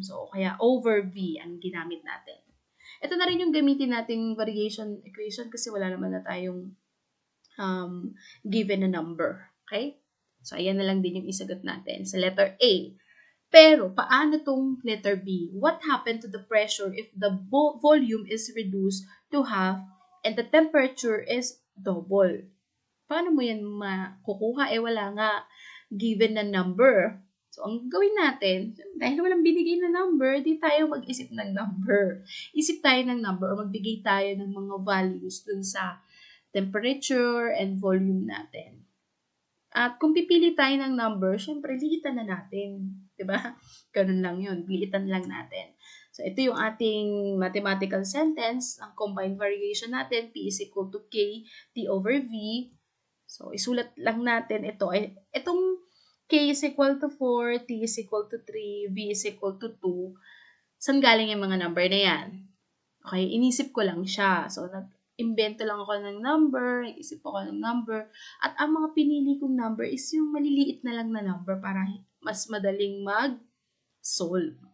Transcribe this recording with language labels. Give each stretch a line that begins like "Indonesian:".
Filipino: So, kaya over V ang ginamit natin. Ito na rin yung gamitin nating variation equation kasi wala naman na tayong given na number. Okay? So, ayan na lang din yung isagot natin sa letter A. Pero, paano tong letter B?
English: What happened to the pressure if the volume is reduced to half and the temperature is double?
Filipino: Paano mo yan makukuha? Wala nga given na number. So, ang gawin natin, dahil walang binigay na number, di tayo mag-isip ng number. Isip tayo ng number o magbigay tayo ng mga values dun sa temperature and volume natin. At kung pipili tayo ng number, syempre, liitan na natin. Diba? Ganun lang yun. Liitan lang natin.
English: So,
Filipino: ito yung ating
English: mathematical sentence. Ang combined variation natin, P is equal to K, T over V.
Filipino: So, isulat lang natin ito. Itong
English: K is equal to 4, T is equal to 3, V is equal to 2.
Filipino: Saan galing yung mga number na yan? Okay, inisip ko lang siya. So, nag-invento lang ako ng number, nag-isip ako ng number, at ang mga pinili kong number is yung maliliit na lang na number para mas madaling mag-solve.